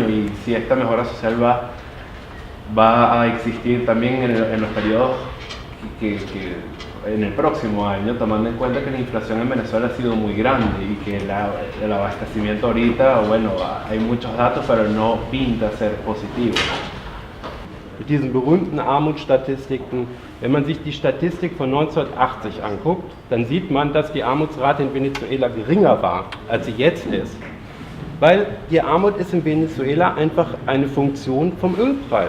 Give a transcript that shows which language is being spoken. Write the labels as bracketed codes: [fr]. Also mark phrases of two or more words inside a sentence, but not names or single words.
[es] Y si esta mejora social va a existir también en los periodos en el próximo año, tomando en cuenta que la inflación en Venezuela ha sido muy grande y que el abastecimiento ahorita, bueno, hay muchos datos, pero no pinta ser positivo. [de] Mit diesen berühmten Armutsstatistiken, wenn man sich die Statistik von 1980 anguckt, dann sieht man, dass die Armutsrate in Venezuela geringer war, als sie jetzt ist. Weil die Armut ist in Venezuela einfach eine Funktion vom Ölpreis.